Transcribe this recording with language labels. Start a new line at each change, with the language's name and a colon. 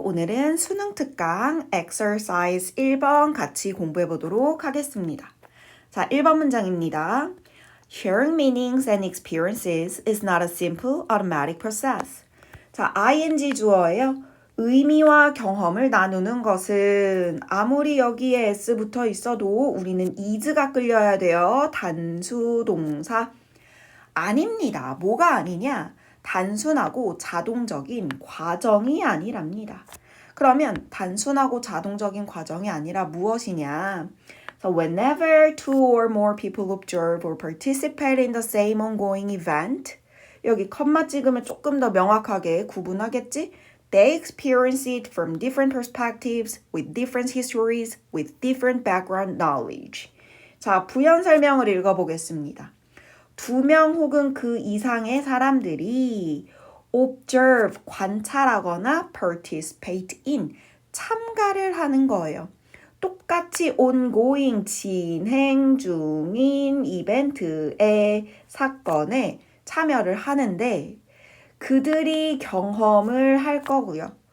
Korean: 오늘은 수능 특강 exercise 1번 같이 공부해 보도록 하겠습니다. 자, 1번 문장입니다.
English: Sharing meanings and experiences is not a simple automatic process.
Korean: 자, ing 주어예요. 의미와 경험을 나누는 것은 아무리 여기에 s 붙어 있어도 우리는 is가 끌려야 돼요. 단수 동사. 아닙니다. 뭐가 아니냐? 단순하고 자동적인 과정이 아니랍니다. 그러면 단순하고 자동적인 과정이 아니라 무엇이냐?
English: So whenever two or more people observe or participate in the same ongoing event,
Korean: 여기 컴마 찍으면 조금 더 명확하게 구분하겠지?
English: They experience it from different perspectives, with different histories, with different background knowledge.
Korean: 자, 부연 설명을 읽어보겠습니다. 2명 혹은 그 이상의 사람들이 observe, 관찰하거나 participate in, 참가를 하는 거예요. 똑같이 ongoing, 진행 중인 이벤트의 사건에 참여를 하는데 그들이 경험을 할 거고요.